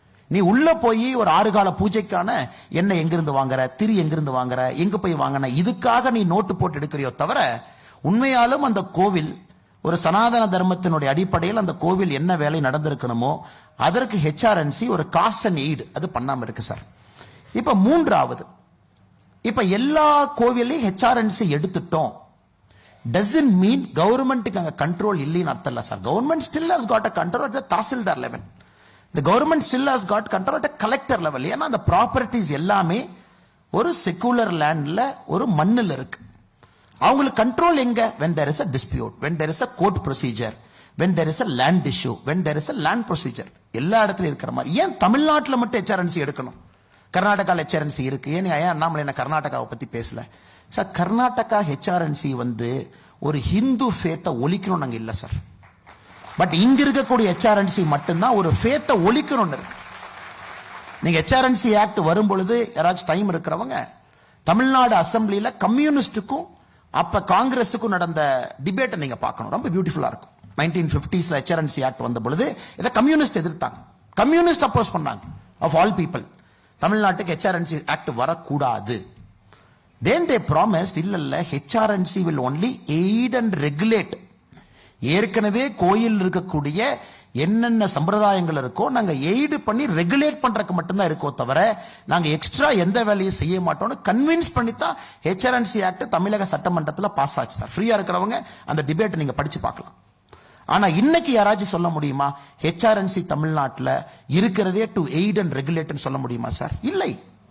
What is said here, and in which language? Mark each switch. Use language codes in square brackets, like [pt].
[ta] நீ உள்ள போய் ஒரு 6 கால பூஜைக்கான எண்ணெய் எங்கிருந்து வாங்குற, திரி எங்கிருந்து வாங்குற, எங்க போய் வாங்கின, இதுக்காக நீ நோட்டு போட்டு எடுக்கிறியோ தவிர உண்மையாலும் அந்த கோவில் ஒரு சனாதன தர்மத்தினுடைய அடிப்படையில் அந்த கோவில் என்ன வேலை நடந்திருக்கணுமோ அதற்கு HRNC ஒரு காஸ்ட் அண்ட் எய்டு அது பண்ணாம இருக்கு சார். இப்ப மூன்றாவது, இப்ப எல்லா கோவிலையும் HRNC எடுத்துட்டோம் [en] doesn't mean [ta] கவர்மெண்ட்டுக்கு அங்க கண்ட்ரோல் இல்லைன்னு அர்த்தம் இல்ல sir. Government [en] still has got a control at the tahsildar level. The government still has got control at a collector level. [ta] ஏன்னா அந்த ப்ராப்பர்ட்டிஸ் எல்லாமே ஒரு செகுலர் லேண்ட்ல ஒரு மண்ணில் இருக்கு. அவங்களுக்கு கண்ட்ரோல் எங்க? [en] when there is a dispute, when there is a court procedure, when there is a land issue, when there is a land procedure. [ta] எல்லா இடத்துலயும் இருக்கிற மாதிரி. ஏன் தமிழ்நாட்டில் மட்டும் HRNC எடுக்கணும்? கர்நாடகாவில் HRNC இருக்கு. ஏன் அண்ணாமலை என்ன கர்நாடகாவை பத்தி பேசல சார்? கர்நாடகா HRNC ஒரு ஹிந்து ஃபேத்தை ஒழிக்கணும் நாங்க இல்ல சார். பட் இங்க இருக்கக்கூடிய HRNC மட்டும்தான் ஒரு ஃபேத்தை ஒழிக்கணும்னு இருக்கு. நீங்க HRNC ஆக்ட் வரும் பொழுது யாராச்சும் டைம் இருக்கிறவங்க தமிழ்நாடு அசம்பிளியில கம்யூனிஸ்டுக்கும் அப்ப காங்கிரஸுக்கும் நடந்த டிபேட்டை நீங்க பார்க்கணும். ரொம்ப பியூட்டிஃபுல்லா இருக்கும். 1950s HRNC ஆக்ட் வந்த பொழுது இதை கம்யூனிஸ்ட் எதிர்த்தாங்க, கம்யூனிஸ்ட் அப்போஸ் பண்ணாங்க. [en] of all people [ta] தமிழ்நாட்டுக்கு HRNC ஆக்ட் வரக்கூடாது. [en] then they promised [ta] இல்ல [en] HRNC will only aid and regulate. [ta] ஏற்கனவே கோயில் இருக்கக்கூடிய என்னென்ன சம்பிரதாயங்கள் இருக்கோ நாங்க எய்டு பண்ணி ரெகுலேட் பண்றதுக்கு மட்டும்தான் இருக்கோ தவிர நாங்க எக்ஸ்ட்ரா எந்த வேலையும் செய்ய மாட்டோம்னு கன்வின்ஸ் பண்ணி தான் HRNC ஆக்ட் தமிழக சட்டமன்றத்தில் பாஸ் ஆச்சு. ஃப்ரீயா இருக்கிறவங்க அந்த டிபேட் நீங்க படிச்சு பார்க்கலாம். ஆனா இன்னைக்கு யாராச்சும் சொல்ல முடியுமா HRNC தமிழ்நாட்டில் இருக்கிறதே [en] to aid and regulate [ta] சொல்ல முடியுமா சார்? இல்லை.